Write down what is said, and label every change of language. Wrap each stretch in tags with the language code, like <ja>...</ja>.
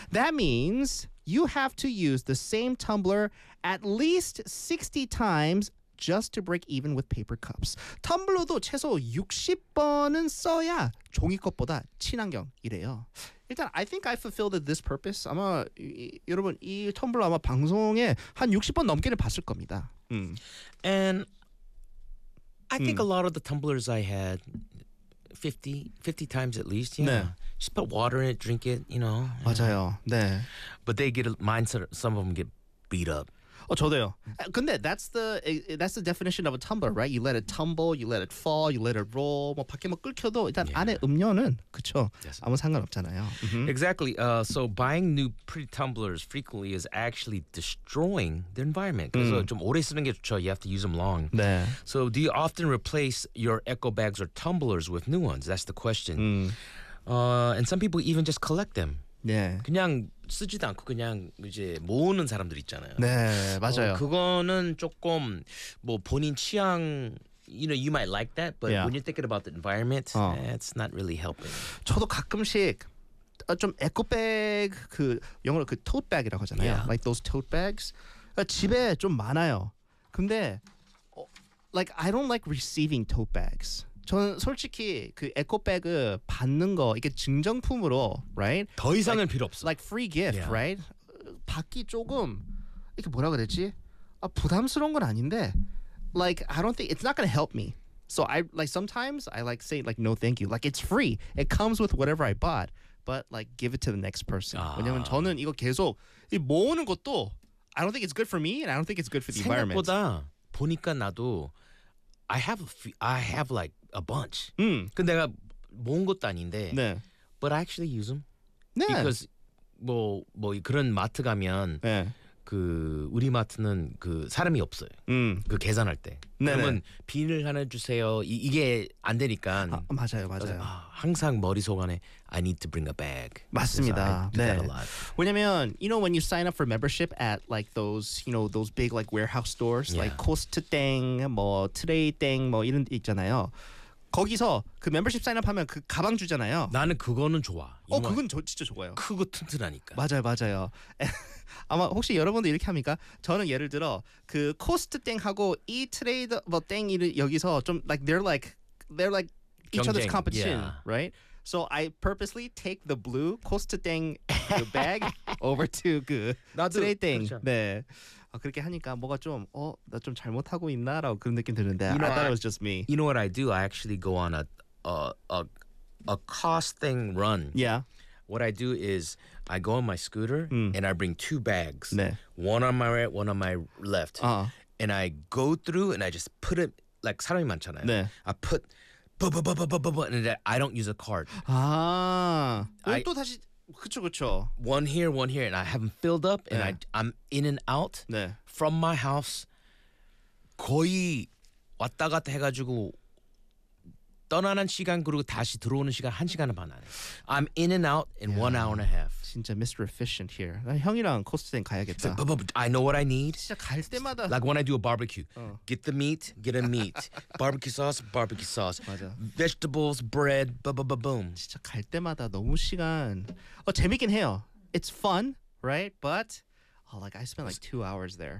<en>That means you have to use the same tumbler at least 60 times just to break even with paper cups.</en> <ko>텀블러도 최소 60번은 써야 종이컵보다 친환경이래요.</ko> <en>일단 I think I fulfilled this purpose.</en> <ko>아마 여러분 이 텀블러 아마 방송에 한 60번 넘게는 봤을 겁니다.</ko> <en>And I think a lot of the tumblers I had 50 times at least, you know. Just put water in it, drink it, you know.</en> <ko>맞아요. 네.</ko> <en>But they get mine, some of them get beat up.</en> <ko>Oh, 저도요.</ko> <en>근데 that's the definition of a tumbler, right? You let it tumble, you let it fall, you let it roll.</en> <ko>뭐 밖에 뭐 끓여도 일단 안에 음료는 그쵸. 아무 상관없잖아요.</ko> <en>Exactly. So buying new pretty tumblers frequently is actually destroying the environment.</en> <ko>그래서 좀 오래 쓰는 게 좋죠.</ko> <en>You have to use them long.</en> <ko>네.</ko> <en>So do you often replace your eco bags or tumblers with new ones? That's the question. And some people even just collect them.</en> <ko>네. 그냥 쓰지도 않고 그냥 이제 모으는 사람들 있잖아요. 네, 맞아요. 그거는 조금 뭐 본인 취향,</ko> <en>you know, you might like that, but when you're thinking about the environment, it's not really helping.</en> <ko>저도 가끔씩 좀 에코백 그 영어로 그 tote bag이라고 하잖아요.</ko> <en>Yeah. Like those tote bags.</en> <ko>집에 좀 많아요.</ko> <en>근데 like I don't like receiving tote bags.</en> <ko>저는 솔직히 그 에코백을 받는 거 이게 증정품으로, right? 더 이상은 필요 없어.</ko> <en>Like free gift, right?</en> <ko>받기 조금 이게 뭐라 그랬지? 아, 부담스러운 건 아닌데,</ko> <en>like I don't think it's not gonna help me. So I like sometimes I like say like no thank you. Like it's free. It comes with whatever I bought, but like give it to the next person.</en> <ko>왜냐면 저는 이거 계속 이 모으는 것도</ko> <en>I don't think it's good for me and I don't think it's good for the</en> <ko>생각보다</ko> <en>environment.</en> <ko>생각보다 보니까 나도</ko> <en>I have like a bunch.</en> <ko>근데 내가 모은 것도 아닌데. 네.</ko> <en>But I actually use them.</en> <ko>네. Because 뭐 그런 마트 가면 네. 그 우리 마트는 그 사람이 없어요. 그 계산할 때. 네네. 그러면 비닐 하나 주세요. 이게 안 되니까. 아, 맞아요. 맞아요. 아, 항상 머릿속 안에</ko> <en>I need to bring a bag.</en> <ko>맞습니다.</ko> <en>I do that a lot. 왜냐면 you know when you sign up for membership at like those you know those big like warehouse stores like Costa Teng, 뭐 Today Teng 뭐 이런 데 있잖아요.</en> <ko>거기서 그 멤버십 사인업 하면 그 가방 주잖아요. 나는 그거는 좋아. 그건 저 진짜 좋아요. 크고 튼튼하니까. 맞아요, 맞아요. 아마 혹시 여러분도 이렇게 합니까? 저는 예를 들어 그 코스트 땡하고 이 트레이드 뭐 땡이 여기서 좀</ko> <en>like they're like each</en> <ko>경쟁.</ko> <en>other's competition, right? So I purposely take the blue Costa Teng bag over to 그 Today Teng.</en> <ko>그렇죠. 네. 그렇게 하니까 뭐가 좀 나 좀 잘못하고 있나라고 그런 느낌 드는데.</ko> <en>You know, I thought it was just me. You know what I do? I actually go on a cost thing run. Yeah. What I do is I go on my scooter and I bring two bags.</en> <ko>네.</ko> <en>One on my right, one on my left. Uh-huh. And I go through and I just put it like</en> <ko>사람이 많잖아요. 네.</ko> <en>I put and I don't use a card.</en> <ko>아, 또 다시 그쵸 그쵸.</ko> <en>One here, and I haven't filled up, and 네. I'm in and out</en> <ko>네.</ko> <en>from my house.</en> <ko>거의 왔다 갔다 해가지고 떠나는 시간 그리고 다시 들어오는 시간 한 시간 반 안에.</ko> <en>I'm in and out in 1 hour and a half.</en> <ko>진짜 Mr. Efficient here. 형이랑 코스트 가야겠다.</ko> <en>But, I know what I need.</en> <ko>진짜 갈 때마다.</ko> <en>Like when I do a barbecue. Get the meat, get a meat. Barbecue sauce, barbecue sauce.</en> <ko>맞아.</ko> <en>Vegetables, bread, boom.</en> <ko>진짜 갈 때마다 너무 시간. 재밌긴 해요.</ko> <en>It's fun, right? But like I spent like 2 hours there.</en>